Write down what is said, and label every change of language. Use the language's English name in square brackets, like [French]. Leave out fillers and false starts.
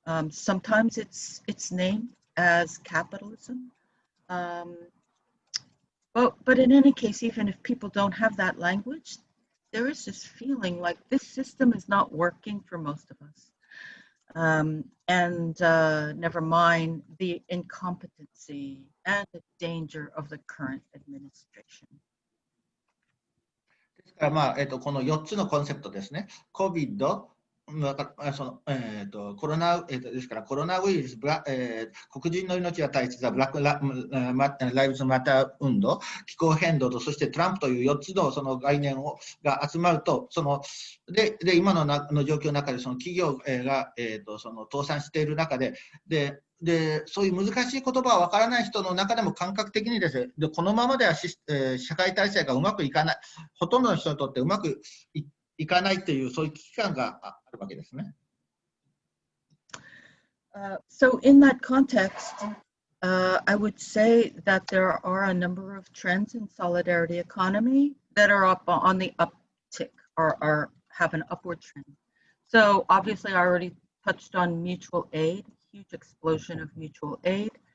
[English] Sometimes it's named as capitalism, but in any case, even if people don't have that language, there is this feeling like this system is not working for most of us. And never mind the incompetency and the danger of the current administration. [Japanese] ですから、この4つのコンセプトですね。COVID、コロナ、ですからコロナウイルス、黒人の命は大切だ、ブラックライブズマター運動、気候変動と、そしてトランプという4つのその概念が集まると、で今の状況の中でその企業が、その倒産している中で、そういう難しい言葉は分からない人の中でも感覚的にですね、このままでは社会体制がうまくいかない、ほとんどの人にとってうまくいかないというそういう危機感があるわけですね。 [English] So in that context, I would say that there are a number of trends in solidarity economy that are up on the uptick or have an upward trend. So obviously I already touched on mutual aid, huge explosion of mutual aid.